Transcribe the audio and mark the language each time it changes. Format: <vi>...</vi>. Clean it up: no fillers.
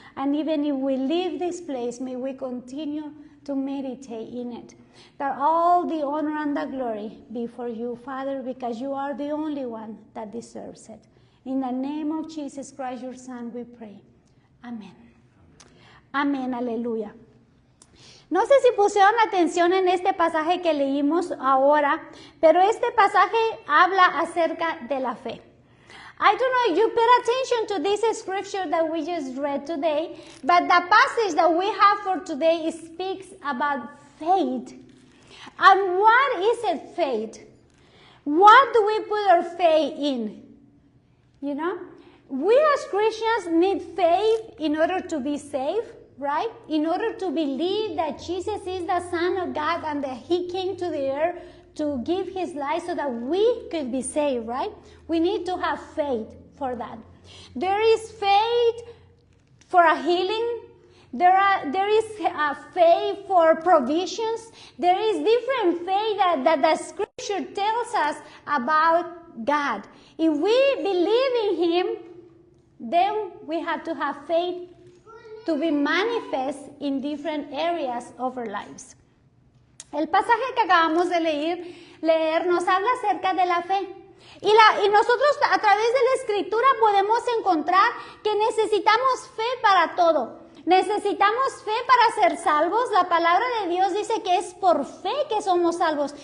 <en>And even if we leave this place, may we continue to meditate in it. That all the honor and the glory be for you, Father, because you are the only one that deserves it. In the name of Jesus Christ, your Son, we pray.</en> <es>Amén. Amén, aleluya. No sé si pusieron atención en este pasaje que leímos ahora, pero este pasaje habla acerca de la fe.</es> <en>I don't know if you paid attention to this scripture that we just read today, but the passage that we have for today speaks about faith. And what is it, faith? What do we put our faith in? You know, we as Christians need faith in order to be saved, right? In order to believe that Jesus is the Son of God and that He came to the earth to give His life so that we could be saved, right? We need to have faith for that. There is faith for a healing. There is faith for provisions. There is different faith that the scripture tells us about God. If we believe in Him, then we have to have faith to be manifest in different areas of our lives.</en> <es>El pasaje que acabamos de leer nos habla acerca de la fe. Y nosotros a través de la Escritura podemos encontrar que necesitamos fe para todo. Necesitamos fe para ser salvos. La palabra de Dios dice que es por fe que somos salvos.</es>